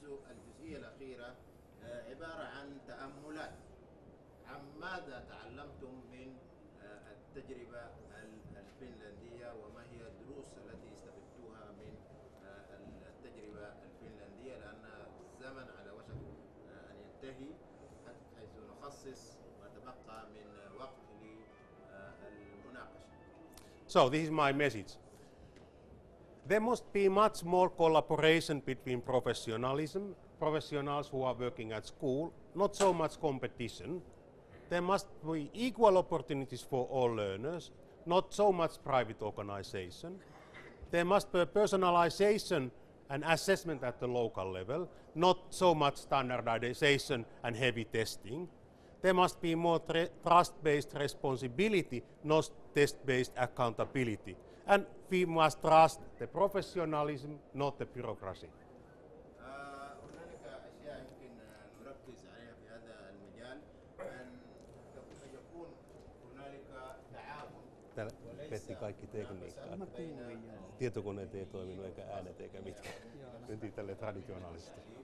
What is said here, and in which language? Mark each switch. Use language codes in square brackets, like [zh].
[ar] الجزئية الأخيرة عبارة عن تأملات عن ماذا تعلمتم من التجربة الفنلندية، وما هي الدروس التي استفدتوها من التجربة الفنلندية، لأن الزمن على وشك أن ينتهي، حيث نخصص ما تبقى من وقت للمناقشة. [en] So this is my message. There must be much more collaboration between professionals who are working at school, not so much competition. There must be equal opportunities for all learners, not so much private organization. There must be personalization and assessment at the local level, not so much standardization and heavy testing. There must be more trust-based responsibility, not test-based accountability. And we must trust the professionalism, not the bureaucracy. [ar] هنالك أشياء يمكن نركز عليها في هذا المجال، أن يكون هنالك تعاون [fi] Petti kaikki tekniikkaa. Tietokoneet ei toiminut eikä äänet eikä mitkään. Mentiin tälle traditionaalisesti.